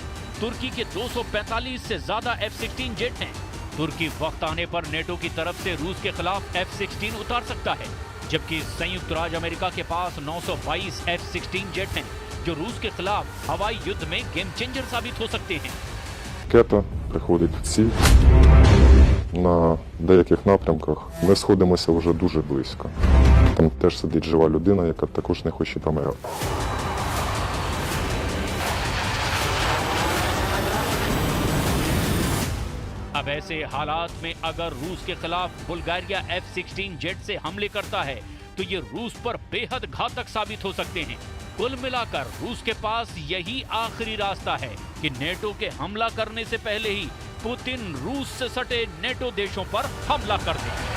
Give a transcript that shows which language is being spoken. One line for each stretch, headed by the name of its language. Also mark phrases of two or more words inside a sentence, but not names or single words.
Hindi: तुर्की के 245 से ज्यादा F-16 जेट हैं। तुर्की वक्त आने पर नेटो की तरफ से रूस के खिलाफ F-16 उतार सकता है, जबकि संयुक्त राज्य अमेरिका के पास 922 F-16 जेट हैं, जो रूस के खिलाफ हवाई युद्ध में
English: game changer
Hindi: साबित हो सकते हैं।
Ukrainian: Ракета приходить в ціль. На деяких напрямках ми сходимося вже дуже близько. Там теж сидить жива людина, яка також не хоче помирати.
Hindi: अब ऐसे हालात में अगर रूस के खिलाफ बुल्गारिया F-16 जेट से हमले करता है तो ये रूस पर बेहद घातक साबित हो सकते हैं। कुल मिलाकर रूस के पास यही आखिरी रास्ता है कि नेटो के हमला करने से पहले ही पुतिन रूस से सटे नेटो देशों पर हमला कर दे।